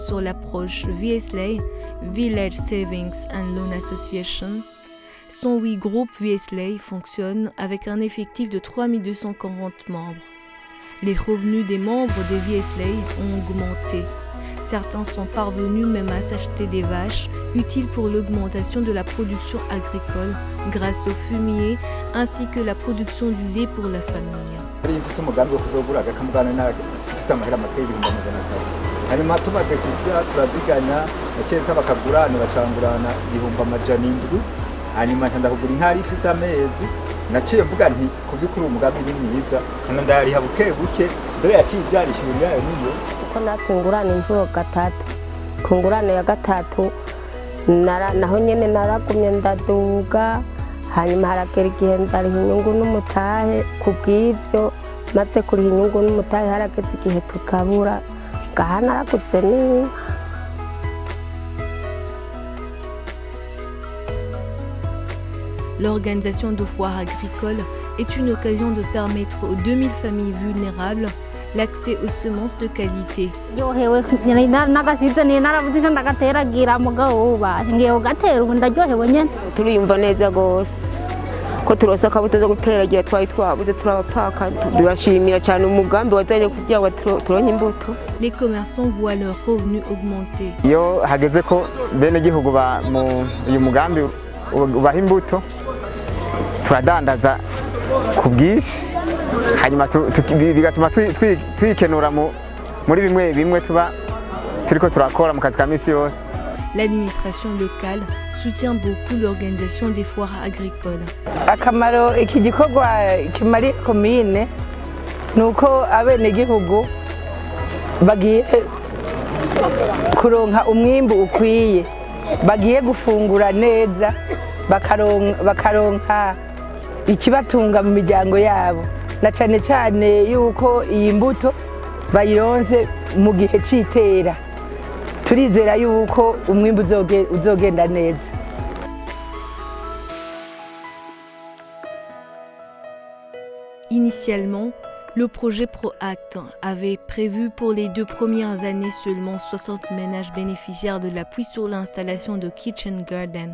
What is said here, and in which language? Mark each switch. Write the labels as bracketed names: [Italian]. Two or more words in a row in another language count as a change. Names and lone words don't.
[French] sur l'approche VSLA, [English] Village Savings and Loan Association, [French] 108 groupes VSLA fonctionnent avec un effectif de 3240 membres. Les revenus des membres des VSLA ont augmenté. Certains sont parvenus même à s'acheter des vaches, utiles pour l'augmentation de la production agricole grâce au fumier ainsi que la production du lait pour la famille. [Rundi] hanyuma tumaze kujya turaziganya nakeza bakagurana bacangurana ibihumbi amajana indwi hanyuma ntanda kugura intari ifise amezi naciye mvuga nti kuvyukuri umugambi ni mwiza kandi ndayariha buke buke mbere yaciye ivyarishurira yo niyo uko natse ngurana inshuro gatatu ku ngurane ya gatatu naho nyene naragumye ndaduga hanyuma haragera igihe ndariha inyungu n'umutahe kubw'ivyo maze kuriha inyungu n'umutahe harageze igihe tukabura ngaha naragutse n'inka. [French] L'organisation de foires agricoles est une occasion de permettre aux 2000 familles vulnérables l'accès aux semences de qualité. [Rundi] Turiyumva neza gose ko turose akabuto zo guteragira twari twabuze turabapfaka turashimira cyane umugambi wazanye kugira ngo turonke imbuto. [French] Les commerçants voient leurs revenus augmenter. [Rundi] Iyo hageze ko bene gihugu ba uyu mugambi ubaha imbuto turadandaza ku bwinshi hanyuma bigatuma twikenura muri bimwe tuba turiko turakora mu kazi ka misi yose. [French] L'administration locale soutient beaucoup l'organisation des foires agricoles. [Rundi] Akamaro iki gikorwa kimari komine nuko abene gihugu bagiye kuronka umwimbu ukwiye, bagiye gufungura neza, bakaronka ikibatunga mu miryango yabo, na cane cane yuko iyi mbuto bayironse mu gihe c'itera. Turizera yuko umwimbu uzogenda neza. [French] Initialement, le projet ProAct avait prévu pour les 2 premières années seulement 60 ménages bénéficiaires de l'appui sur l'installation de [English] Kitchen Garden.